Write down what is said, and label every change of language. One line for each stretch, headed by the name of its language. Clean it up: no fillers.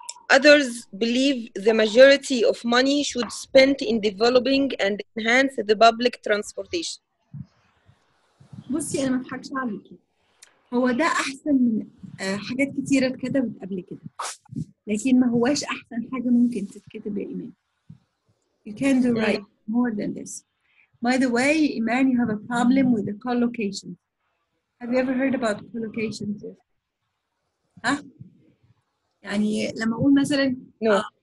English: Others believe the majority of money should spent in developing and enhance the public transportation.
Arabic: بصي أنا ما أضحكش عليكي. هو ده أحسن من حاجات كتيرة اتكتبت قبل كده. لكن ما هواش أحسن حاجة ممكن تتكتب يا إيمان.
English: You can do right more than this. By the way, Iman, you have a problem with the collocation. Have you ever heard about collocations?
Arabic: ها؟ يعني لما أقول مثلا
English: no.